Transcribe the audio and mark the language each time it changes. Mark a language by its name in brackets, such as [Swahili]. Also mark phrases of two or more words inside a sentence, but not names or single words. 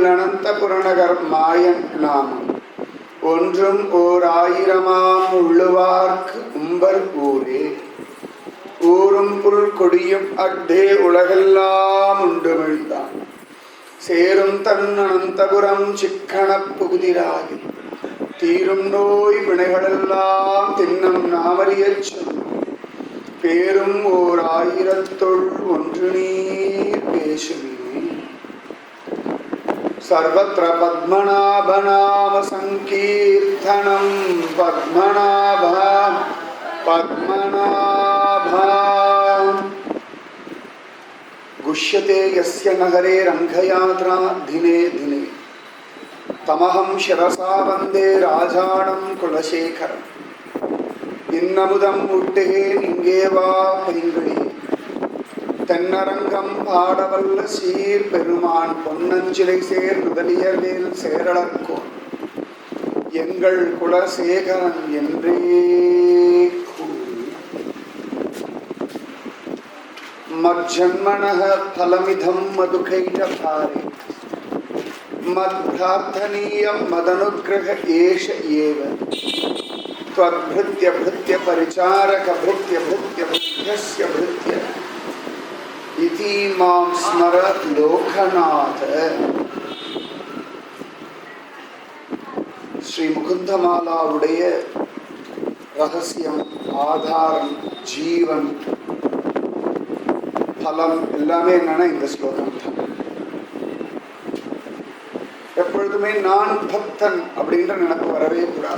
[Tamil] அனந்தபுரநகர் மாயன் நாமம் ஒன்றும் ஓர் ஆயிரமாம் உள்ளுவார்க்கு உம்பர் ஊரே ஊரும் புல் கொடியும் அக்தே உலகெல்லாம் உண்டுமிழ்ந்தான் சேரும் தன் அனந்தபுரம் சிக்கணப் புகுதிராகி தீரும் நோய் வினைகளெல்லாம் தின்னம் நாமறியச் சொன்னோம் பேரும் ஓர் ஆயிரத்துள் ஒன்று நீர் பேசுவீர் [Sanskrit] सर्वत्र पद्मनाभनाम संकीर्तनं पद्मनाभा पद्मनाभा गुष्यते यस्य नगरे रंगयात्रा दिने दिने तमहं शिरसा वन्दे राजानं कुलशेखरम् [Tamil] இன்னமுதம் உட்டேன் இங்கே வா பைங்கிழி தென்னரங்கம் பாடவல்ல சீர் பெருமான் பொன்னஞ்சிலை சேர் முதலியவேல் சேரளர்கோன் எங்கள் குலசேகரன் என்றே கூறு. [Sanskrit] मज्जन्मनः फलमिदम् मधुकैटभारे मत्प्रार्थनीयम् मदनुग्रह एष एव त्वद्भृत्य भृत्य परिचारक भृत्य भृत्य भृत्यस्य भृत्य इति मां स्मर लोकनाथ. [Tamil] ஸ்ரீ முகுந்தமாலாவுடைய ரகசியம், ஆதாரம், ஜீவன், பலம் எல்லாமே என்னன்னா இந்த ஸ்லோகம் தான். எப்பொழுதுமே நான் பக்தன் அப்படின்ற நினைப்பு வரவே கூடாது.